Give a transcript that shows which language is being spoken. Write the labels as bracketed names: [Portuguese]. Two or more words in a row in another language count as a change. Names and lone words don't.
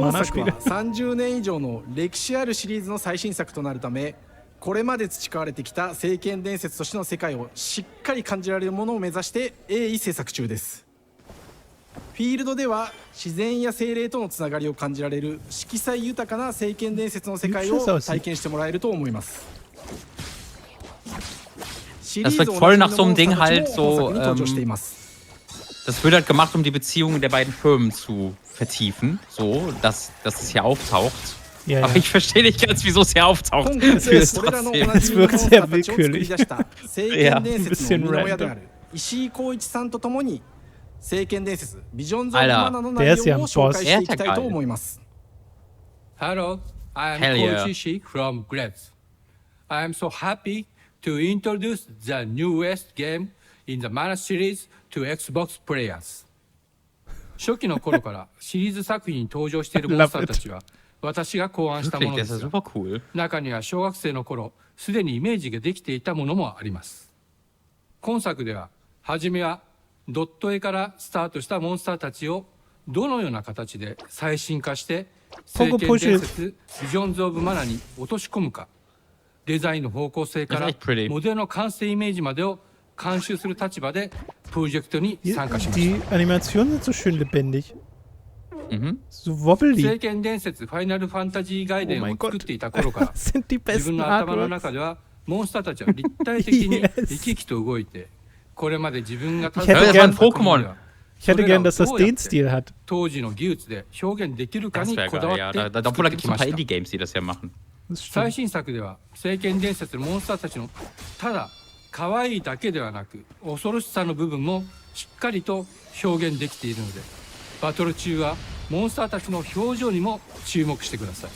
[Japanese] 本作は30年以上の歴史あるシリーズの最新作となるため、これまで培われてきた聖剣伝説としての世界をしっかり感じられるものを目指して鋭意制作中です。フィールドでは自然や精霊とのつながりを感じられる色彩豊かな聖剣伝説の世界を体験してもらえると思います。 [German] Das wirkt voll nach so einem Ding halt so, das wird halt gemacht, um die Beziehungen der beiden Firmen zu vertiefen, so, dass es hier auftaucht. Ja, aber ich verstehe nicht ganz, wieso es hier auftaucht. Es wirkt sehr willkürlich. Ja, ein bisschen random. Alter, der ist ja ein Boss. [English] Hello, I am Koichi Shi from Gretz. I am so happy to introduce the newest game in the Mana series to Xbox players. [Japanese] 初期の頃からシリーズ作品に登場しているモンスターたちは私が考案したものですが、中には小学生の頃すでにイメージができていたものもあります。今作では初めはドット絵からスタートしたモンスターたちをどのような形で最新化して聖剣伝説ビジョンズ・オブ・マナに落とし込むか、デザインの方向性からモデルの完成イメージまでを監修する立場でプロジェクトに参加しました。 [German] Die Animationen sind so schön lebendig. [English] So wobbly. [Japanese] 聖剣伝説ファイナルファンタジー外伝を作っていた頃から自分の頭の中ではモンスターたちは立体的に生き生きと動いて、これまで自分が [German] Ich hätte gern, dass das den Stil hat. [Japanese] 当時の技術で表現できるかにこだわって作ってきました。最新作では聖剣伝説のモンスターたちのただ可愛いだけではなく恐ろしさの部分もしっかりと表現できているので、バトル中はモンスターたちの表情にも注目してください。